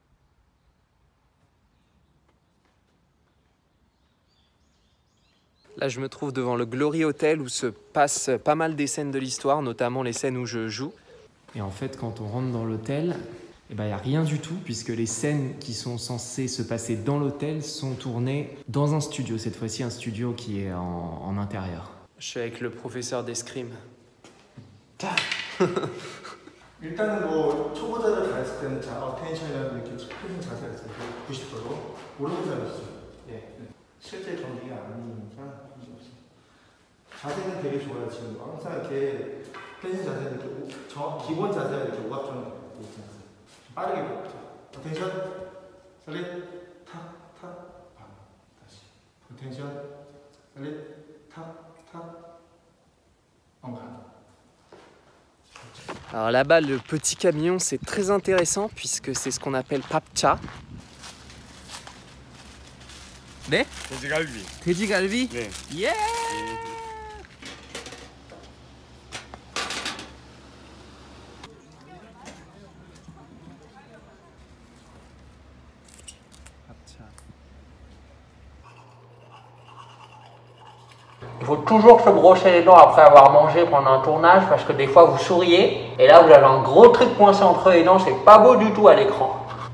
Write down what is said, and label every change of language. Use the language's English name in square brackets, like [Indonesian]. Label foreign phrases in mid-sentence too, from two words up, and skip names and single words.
[French] Là, je me trouve devant le Glory Hotel où se passent pas mal des scènes de l'histoire, notamment les scènes où je joue. Et en fait, quand on rentre dans l'hôtel, il n'y a rien du tout, puisque les scènes qui sont censées se passer dans l'hôtel sont tournées dans un studio. Cette fois-ci, un studio qui est en intérieur. Je suis avec le professeur d'escrime. [Korean] 일단은 뭐 초보자들 갔을 때는 텐션이라는 이렇게 표정 자세가 있어요. 90도로 오른손잡이시죠. 예. 실제 경기가 아니니까 자세는 되게 좋아요. 지금 항상 이렇게 텐션 자세는 이렇게 기본 자세가 이렇게 오각형 있지 않아요. 빠르게 봅니다. 텐션 살릿 탁탁 방 다시 텐션 살릿 탁탁 엉간. [French] Alors là-bas, le petit camion, c'est très intéressant puisque c'est ce qu'on appelle papcha. [Korean] 네? 돼지갈비. 돼지갈비? 네. Yeah! [French] Il faut toujours se brosser les dents après avoir mangé pendant un tournage parce que des fois vous souriez et là vous avez un gros truc coincé entre les dents, c'est pas beau du tout à l'écran.